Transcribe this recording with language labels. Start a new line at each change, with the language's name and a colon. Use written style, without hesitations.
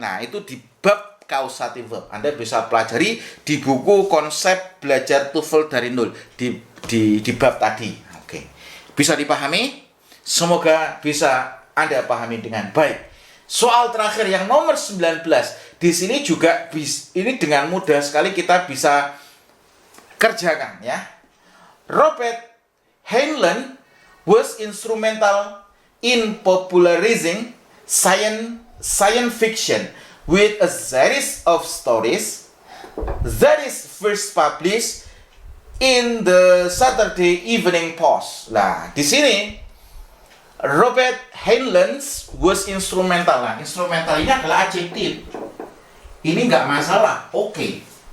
Indonesian: Nah, itu di bab causative verb. Anda bisa pelajari di buku konsep belajar TOEFL dari nol di bab tadi. Oke. Bisa dipahami? Semoga bisa Anda pahami dengan baik. Soal terakhir yang nomor 19. Di sini juga ini dengan mudah sekali kita bisa kerjakan ya.
English: Robert Heinlein was instrumental in popularizing science fiction with a series of stories that is first published in the Saturday Evening Post.
Indonesian: Nah, di sini Robert Heinlein
English: was instrumental.
Indonesian: Nah, instrumental ini adalah adjektif. Ini nggak masalah, oke.